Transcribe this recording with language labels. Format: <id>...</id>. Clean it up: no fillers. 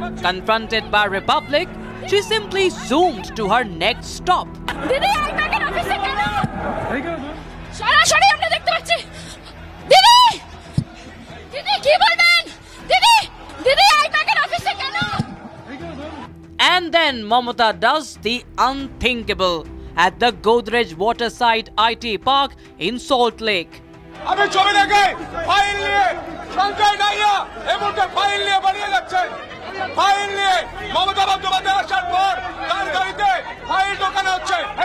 <en>Confronted by Republic, she simply zoomed to her next stop.</en> <bn>দিদি I-PAC এর অফিসে কেন? সরাসরি আমরা দেখতে পাচ্ছি। দিদি দিদি কি বলবেন? দিদি দিদি I-PAC এর অফিসে কেন?</bn> <en>And then Mamata does the unthinkable at the Godrej Waterside IT Park in Salt Lake.</en> <bn>আমি ছবি দেখে ফাইল নিয়ে সঞ্জয় নাইয়া এই মুহূর্তে ফাইল নিয়ে বেরিয়ে যাচ্ছেন। ফাইল নিয়ে মমতা বন্দ্যোপাধ্যায় আসার পর তার গাড়িতে ফাইল ঢোকানো হচ্ছে।</bn>